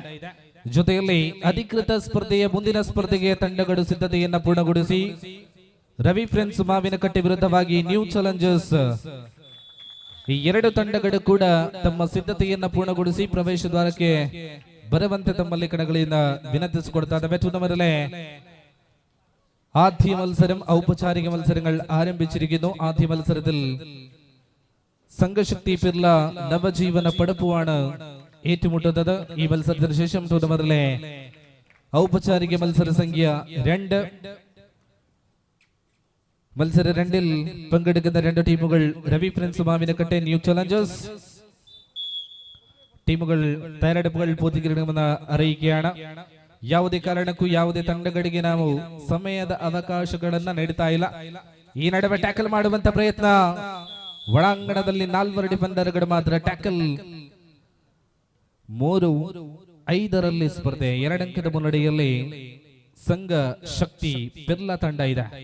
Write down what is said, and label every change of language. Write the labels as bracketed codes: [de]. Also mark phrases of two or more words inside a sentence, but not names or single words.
[kn] ಜೊತೆಯಲ್ಲಿ ಅಧಿಕೃತ ಸ್ಪರ್ಧೆಯ ಮುಂದಿನ ಸ್ಪರ್ಧೆಗೆ ತಂಡಗಳು ಸಿದ್ಧತೆಯನ್ನ ಪೂರ್ಣಗೊಳಿಸಿ ರವಿ ಫ್ರೆಂಡ್ಸ್ ಮಾವಿನಕಟ್ಟೆ ವಿರುದ್ಧವಾಗಿ ನ್ಯೂ ಚಾಲೆಂಜರ್ಸ್ ಈ 2 ತಂಡಗಳು ಕೂಡ ತಮ್ಮ ಸಿದ್ಧತೆಯನ್ನ ಪೂರ್ಣಗೊಳಿಸಿ ಪ್ರವೇಶ ದ್ವಾರಕ್ಕೆ ಬರುವಂತೆ ತಮ್ಮಲ್ಲಿ ಕಣಗಳಿಂದ ವಿನಂತಿಸಿಕೊಡ್ತಾ ಇದ್ದಾವೆ. [ml] തുടർന്ന് ആദ്യ മത്സരം ഔപചാരിക മത്സരങ്ങൾ ആരംഭിച്ചിരിക്കുന്നു. ആദ്യ മത്സരത്തിൽ സംഘശക്തി പിർല നവജീവന പടപ്പുവാണ് ഏറ്റുമുട്ടുന്നത്. ഈ മത്സരത്തിന് ശേഷം ടൂർണമെന്റിലെ ഔപചാരിക മത്സര സംഖ്യ 2. മത്സര 2-ൽ പങ്കെടുക്കുന്ന 2 ടീമുകൾ രവി ഫ്രണ്ട്സ് മാവിനക്കട്ടെ ന്യൂ ചലഞ്ചേഴ്സ്. ടീമുകൾ തയ്യാറെടുപ്പുകൾ പൂർത്തീകരിക്കണമെന്ന് അറിയിക്കുകയാണ്. [kn] ಯಾವುದೇ ಕಾರಣಕ್ಕೂ ಯಾವುದೇ ತಂಡಗಳಿಗೆ ನಾವು ಸಮಯದ ಅವಕಾಶಗಳನ್ನ ನೀಡುತ್ತಾ ಇಲ್ಲ. ಈ ನಡುವೆ ಟ್ಯಾಕಲ್ ಮಾಡುವಂತ ಪ್ರಯತ್ನ ಒಳಾಂಗಣದಲ್ಲಿ 4 ಡಿಫೆಂಡರ್ಗಳು ಮಾತ್ರ ಟ್ಯಾಕಲ್. 3-5 ಸ್ಪರ್ಧೆ 2 ಅಂಕದ ಮುನ್ನಡೆಯಲ್ಲಿ ಸಂಘ ಶಕ್ತಿ ಪೆರ್ಲಾ ತಂಡ ಇದೆ.